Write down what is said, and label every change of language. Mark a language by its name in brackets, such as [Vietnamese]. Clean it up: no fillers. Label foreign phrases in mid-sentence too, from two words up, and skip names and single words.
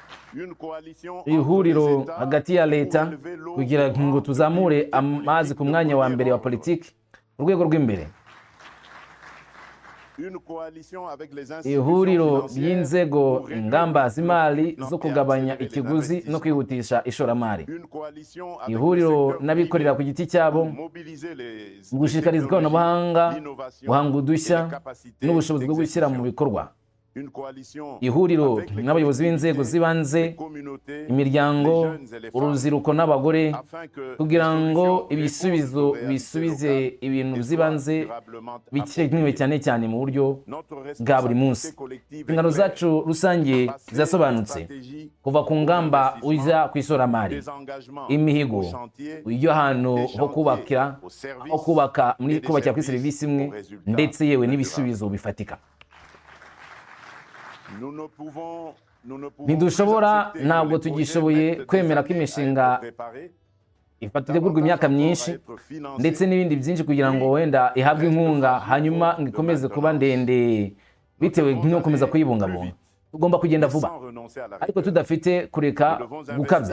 [French] Une coalition entre [Kinyarwanda] ihuriro [French] les États [Kinyarwanda] hagati ya leta [French] pour élever l'eau [Kinyarwanda] kugira [French] au rang [Kinyarwanda] ngo [French] de [Kinyarwanda] tuzamure [French] priorité [Kinyarwanda] amazi ku [French] politique [Kinyarwanda] mwanya [French] de [Kinyarwanda] wa [French] premier [Kinyarwanda] mbere wa [French] ordre. [Kinyarwanda] politiki ku rwego rw'imbere. [French] Une coalition avec les [Kinyarwanda] ihuriro [French] institutions financières [Kinyarwanda] ry'inzego [French] pour réduire [Kinyarwanda] ingamba [French] le [Kinyarwanda] z'imari [French] plan [Kinyarwanda] zo [French] et [Kinyarwanda] kugabanya [French] accélérer les [Kinyarwanda] ikiguzi no [French] investissements. [Kinyarwanda] kwihutisha ishoramari. [French] Une coalition avec le [Kinyarwanda] ihuriro [French] secteur [Kinyarwanda] n'abikorera ku [French] privé [Kinyarwanda] giti cyabo [French] pour mobiliser les [Kinyarwanda] mu gushishikariza ikoranabuhanga, [French] technologies, l'innovation [Kinyarwanda] guhanga [French] et [Kinyarwanda] udushya [French] les capacités [Kinyarwanda] n'ubushobozi bwo gushyira mu [French] d'exécution. [Kinyarwanda] bikorwa. [French] Une coalition [Kinyarwanda] ihuriro [French] avec les [Kinyarwanda] n'abayobozi b'inzego [French] collectivités, [Kinyarwanda] z'ibanze, [French] les communautés, [Kinyarwanda] imiryango, [French] les jeunes et les femmes, [Kinyarwanda] urubyiruko n'abagore, [French] afin que [Kinyarwanda] kugira [French] les [Kinyarwanda] ngo [French] solutions [Kinyarwanda] ibisubizo [French] répondent aux réalités [Kinyarwanda] bisubize [French] locales [Kinyarwanda] ibintu [French] et [Kinyarwanda] by'ibanze [French] soient durablement [Kinyarwanda] bikenewe [French] appropriées. [Kinyarwanda] cyane cyane mu buryo [French] Notre [Kinyarwanda] bwa buri munsi. [French] responsabilité collective est [Kinyarwanda] inshingano [French] claire. [Kinyarwanda] zacu rusange [French] Passer [Kinyarwanda] zirasobanutse, [French] aux stratégies, [Kinyarwanda] kuva ku ngamba [French] aux [Kinyarwanda] ujya [French] investissements, [Kinyarwanda] ku ishoramari, [French] des engagements, [Kinyarwanda] imihigo, [French] aux chantiers, [Kinyarwanda] ujya ahantu [French] des [Kinyarwanda] ho [French] chantiers, [Kinyarwanda] kubakira, [French] aux services [Kinyarwanda] aho kubaka [French] et des [Kinyarwanda] kubakira kuri [French] services [Kinyarwanda] serivisi imwe, [French] aux résultats [Kinyarwanda] ndetse yewe [French] durables. [Kinyarwanda] n'ibisubizo bifatika. [French] Nous ne pouvons [Kinyarwanda] Ntidushobora, ntabwo tugishoboye kwemera ko imishinga itegurwa imyaka myinshi ndetse n'ibindi byinshi kugira ngo wenda ihabwe inkunga hanyuma ngo ikomeze kuba ndende bitewe no gukomeza kuyibungabunga. Tugomba kugenda vuba ariko tudafite kureka gukabya.